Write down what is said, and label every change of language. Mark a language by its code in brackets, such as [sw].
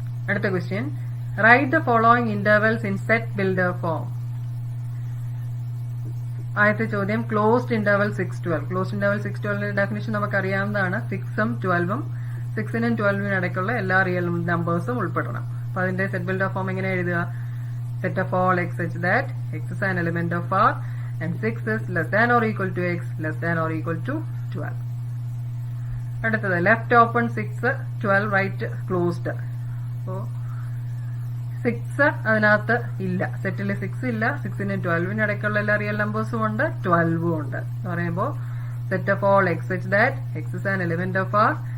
[ml] അടുത്ത question, [en] Write the following intervals in set builder form. [ml] ആദ്യത്തെ ചോദ്യം, closed interval 6, 12. Closed interval 6, 12ന്റെ definition നമുക്ക് അറിയാവുന്നതാണ്. 6ഉം 12ഉം 6നും 12നും ഇടയ്ക്കുള്ള എല്ലാ റിയൽ നമ്പേഴ്സും ഉൾപ്പെടണം. അപ്പൊ അതിന്റെ സെറ്റ് ബിൽഡർ ഫോം എങ്ങനെ എഴുതുക? [en] Set of all x such that x is an element of R and 6 is less than or equal to x less than or equal to 12. [ml] അടുത്തത്, left open 6, 12 right closed. അപ്പോ 6 അതിനകത്ത് ഇല്ല, സെറ്റിൽ 6 ഇല്ല. 6നും 12നും ഇടയ്ക്കുള്ള എല്ലാ real നമ്പേഴ്സും ഉണ്ട്, 12ഉം ഉണ്ട് എന്ന് പറയുമ്പോൾ [en] Set of all x such that x is an element of R.